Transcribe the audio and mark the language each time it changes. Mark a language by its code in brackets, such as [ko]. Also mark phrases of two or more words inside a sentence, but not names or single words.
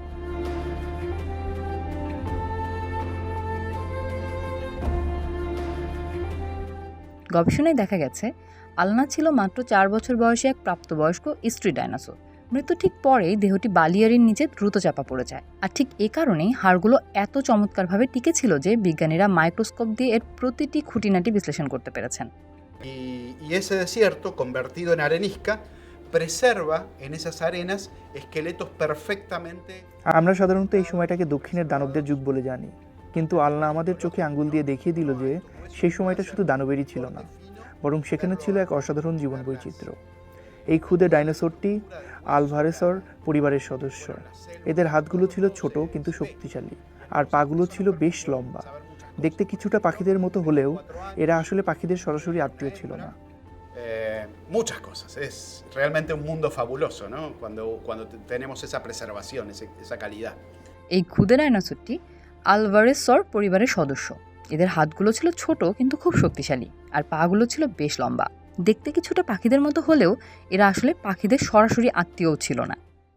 [bn] গবেষণায় দেখা গেছে, আলনা ছিল মাত্র ৪ বছর বয়সী এক প্রাপ্তবয়স্ক স্ত্রী ডাইনোসর। মৃত্যু ঠিক পরেই দেহটি বালিয়াড়ির নিচে দ্রুত চাপা পড়ে যায়, আর ঠিক এ কারণেই হাড়গুলো এত চমৎকারভাবে টিকে ছিল যে বিজ্ঞানীরা মাইক্রোস্কোপ দিয়ে এর প্রতিটি খুঁটিনাটি বিশ্লেষণ করতে পেরেছেন। [es] Y ese desierto, convertido en arenisca, preserva en esas arenas esqueletos perfectamente. [bn] আমরা সাধারণত এই সময়টাকে দক্ষিণের দানবদের যুগ বলে জানি, কিন্তু আল্লাহ আমাদের চোখে আঙ্গুল দিয়ে দেখিয়ে দিল যে সেই সময়টা শুধু দানবেরই ছিল না, বরং সেখানে ছিল এক অসাধারণ জীবন বৈচিত্র্য। এই ক্ষুদে ডাইনোসরটি আলভারেসর পরিবারের সদস্য। এদের হাতগুলো ছিল ছোট কিন্তু শক্তিশালী, আর পাগুলো ছিল বেশ লম্বা। দেখতে কিছুটা পাখিদের মতো হলেও এরা আসলে পাখিদের সরাসরি আত্মীয় ছিল না। [es] Muchas cosas. Es realmente un mundo fabuloso, ¿no? Cuando tenemos esa preservación, esa calidad. [bn] এই ক্ষুদে ডাইনোসরটি আলভারেসর পরিবারের সদস্য। এদের হাতগুলো ছিল ছোট কিন্তু খুব শক্তিশালী, আর পাগুলো ছিল বেশ লম্বা। দেখতে কিছুটা পাখিদের মতো হলেও এরা আসলে পাখিদের সরাসরি আত্মীয়ও ছিল না।